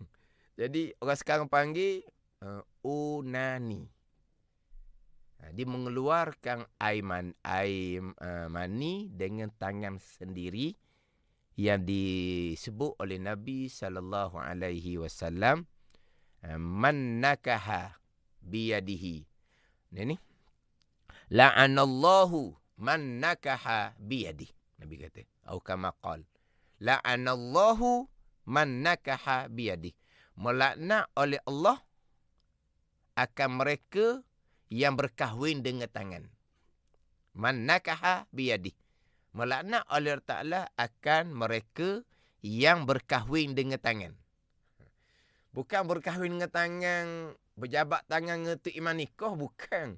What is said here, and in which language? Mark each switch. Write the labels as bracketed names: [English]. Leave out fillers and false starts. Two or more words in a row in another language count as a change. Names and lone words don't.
[Malay] Jadi orang sekarang panggil onani. Dia mengeluarkan air mani dengan tangan sendiri yang disebut oleh Nabi SAW. [Arabic] من نكح بيده. Ini لعن الله من نكح بيده. [Malay] Nabi kata, atau [Arabic] كما قال، لعن الله من نكح بيده. [Malay] Melaknat oleh Allah akan mereka yang berkahwin dengan tangan. [Arabic] من نكح بيده. [Malay] Melaknat oleh Allah Ta'ala akan mereka yang berkahwin dengan tangan. Bukan berkahwin dengan tangan, berjabat tangan ngetuk iman nikah, bukan.